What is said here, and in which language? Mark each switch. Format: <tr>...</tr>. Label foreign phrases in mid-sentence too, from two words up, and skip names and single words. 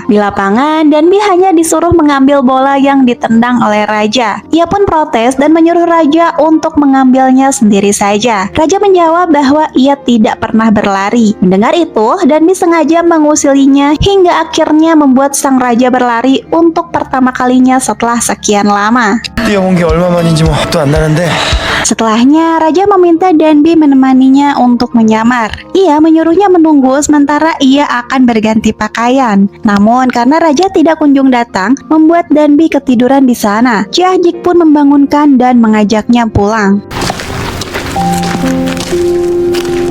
<id>Di lapangan, Danby hanya disuruh mengambil bola yang ditendang oleh Raja. Ia pun protes dan menyuruh Raja untuk mengambilnya sendiri saja. Raja menjawab bahwa ia tidak pernah berlari. Mendengar itu, Danby sengaja mengusilinya hingga akhirnya membuat sang Raja berlari untuk pertama kalinya setelah sekian lama.</id> <ko>뛰어본 게 얼마만인지 뭐 또 안 나는데.</ko> <id>Setelahnya, Raja meminta Danby menemaninya untuk menyamar. Ia menyuruhnya menunggu sementara ia akan berganti pakaian. Namun, karena Raja tidak kunjung datang, membuat Danby ketiduran di sana. Ahjik pun membangunkan dan mengajaknya pulang.</id>